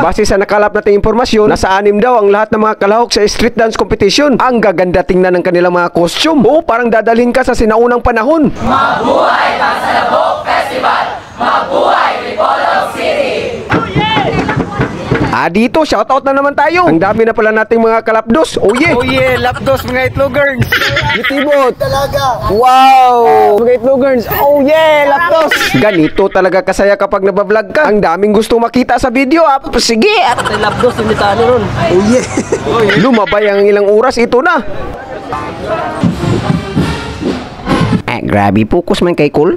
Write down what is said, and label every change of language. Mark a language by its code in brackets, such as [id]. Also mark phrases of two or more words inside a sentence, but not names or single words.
[tl] Base sa nakalap nating impormasyon, nasa 6 daw ang lahat ng mga kalahok sa street dance competition. Ang gaganda tingnan ng kanilang mga costume. O parang dadalhin ka sa sinaunang panahon. Mabuhay Pagsalabok Festival! Mabuhay Dipolog City! Dito, shoutout na naman tayo. Ang dami na pala nating mga kalapdos. [en] Oh yeah. Oh yeah, [tl] lapdos mga itlogers. Yutibot. Talaga. Wow. Mga itlogers. [en] Oh yeah, [tl] lapdos. Ganito talaga kasaya kapag nabablog ka. Ang daming gusto makita sa video. Sige. At lapdos yung mitano ron. [en] Oh yeah. [tl] Lumabay ang ilang oras, ito na. Grabe, focus man kay Cole.